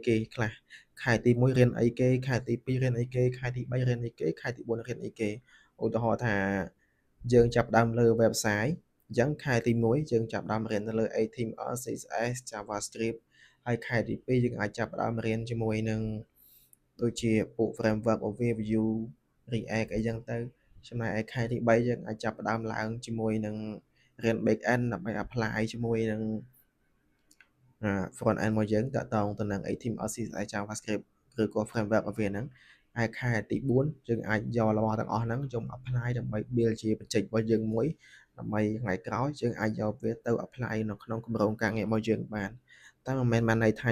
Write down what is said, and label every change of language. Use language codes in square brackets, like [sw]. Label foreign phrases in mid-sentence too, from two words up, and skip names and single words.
[km] គេខ្លះខែទី1រៀនអីគេខែទី2រៀនអីគេខែទី3រៀនអីគេខែទី4រៀនអីគេឧទាហរណ៍ថាយើងចាប់ផ្ដើមលើ website អញ្ចឹងខែទី1យើងចាប់ផ្ដើមរៀនទៅលើ HTML CSS JavaScript ហើយខែទី2យើងអាចចាប់ផ្ដើមរៀនជាមួយនឹងដូចជាពួក [en] framework overview [km] React អីចឹងទៅចំណែកឯខែទី3យើងអាចចាប់ផ្ដើមឡើងជាមួយនឹងរៀន [en] back end [km] ដើម្បី apply ជាមួយនឹង [en] front end [km] របស់យើងតាក់ទងទៅនឹង HTML CSS JavaScript ឬក៏ framework របស់វាហ្នឹងហើយខែទី4យើងអាចយករបស់ទាំងអស់ហ្នឹងយក apply ដើម្បី build ជាបច្ចេករបស់យើងមួយដើម្បីថ្ងៃក្រោយយើងអាចយកវាទៅ apply នៅក្នុងគម្រោងការងាររបស់យើងបានតែមិនមែនបានន័យថា